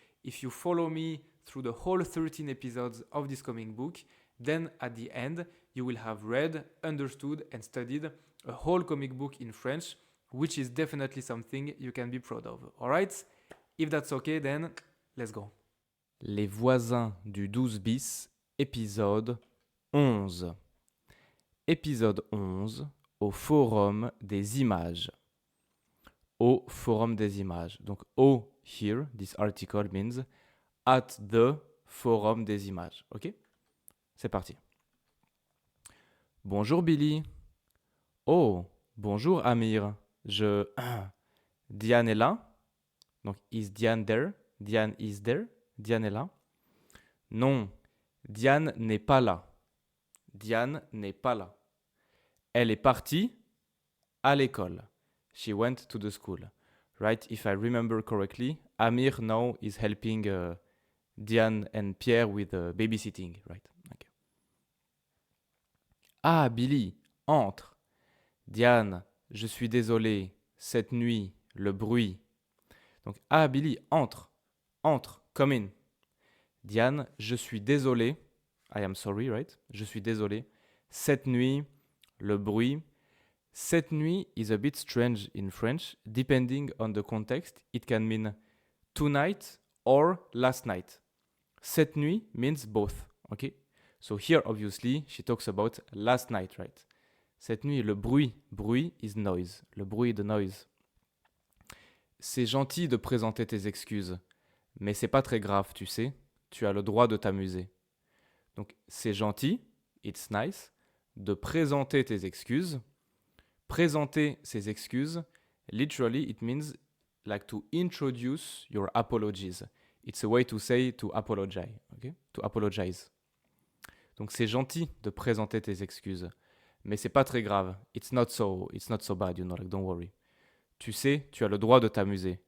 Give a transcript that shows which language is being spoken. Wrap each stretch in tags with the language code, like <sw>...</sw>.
<en>If you follow me through the whole 13 episodes of this comic book, then at the end, you will have read, understood and studied a whole comic book in French, which is definitely something you can be proud of. Alright? If that's okay, then let's go.</en> <fr>Les voisins du 12 bis, épisode 11. Épisode 11, au forum des images. Au forum des images. Donc, au</fr> <en>here, this article means at the</en> <fr>forum des images. Ok? C'est parti. Bonjour Billy. Oh, bonjour Amir. Diane est là?</fr> <en>Donc, is Diane there? Diane is there?</en> <fr>Diane est là? Non, Diane n'est pas là. Diane n'est pas là. Elle est partie à l'école.</fr> <en>She went to the school. Right? If I remember correctly, Amir now is helping Diane and Pierre with babysitting. Right? Okay.</en> <fr>Ah, Billy, entre. Diane, je suis désolé. Cette nuit, le bruit. Donc, ah, Billy, entre. Entre.</fr> <en>Come in.</en> <fr>Diane, je suis désolé.</fr> <en>I am sorry, right?</en> <fr>Je suis désolé. Cette nuit, le bruit.</fr> <en>Cette nuit is a bit strange in French. Depending on the context, it can mean tonight or last night. Cette nuit means both, okay? So here, obviously, she talks about last night, right?</en> <fr>Cette nuit, le bruit.</fr> <en>Bruit is noise.</en> <fr>Le bruit de noise. C'est gentil de présenter tes excuses, mais c'est pas très grave, tu sais. Tu as le droit de t'amuser. Donc, c'est gentil,</fr> <en>it's nice,</en> <fr>de présenter tes excuses.</fr> <en>Présenter ses excuses, literally, it means like to introduce your apologies. It's a way to say to apologize, okay? To apologize.</en> <fr>Donc, c'est gentil de présenter tes excuses, mais c'est pas très grave.</fr> <en>It's not so bad, like, don't worry.</en> <fr>Tu sais, tu as le droit de t'amuser.</fr>